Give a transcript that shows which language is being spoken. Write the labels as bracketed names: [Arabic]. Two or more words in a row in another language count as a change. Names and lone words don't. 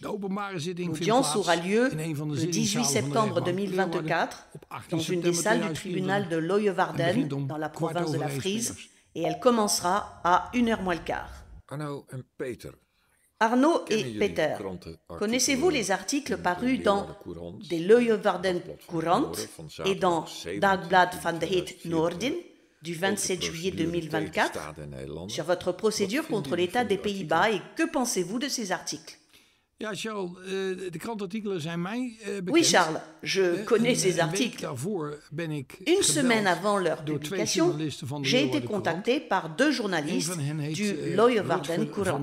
[French] L'audience aura lieu le 18 septembre 2024 dans une des salles du tribunal de Leeuwarden, dans la province de la Frise, et elle commencera à 1h moins le quart. Arnaud et Peter, connaissez-vous les articles parus dans de Leeuwarden Courant et dans Dagblad van de het Noorden du 27 juillet 2024 sur votre procédure contre l'État des Pays-Bas et que pensez-vous de ces articles? Oui, Charles, je connais ces articles. Une semaine avant leur publication, j'ai été contacté par 2 journalistes du Leeuwarden Courant.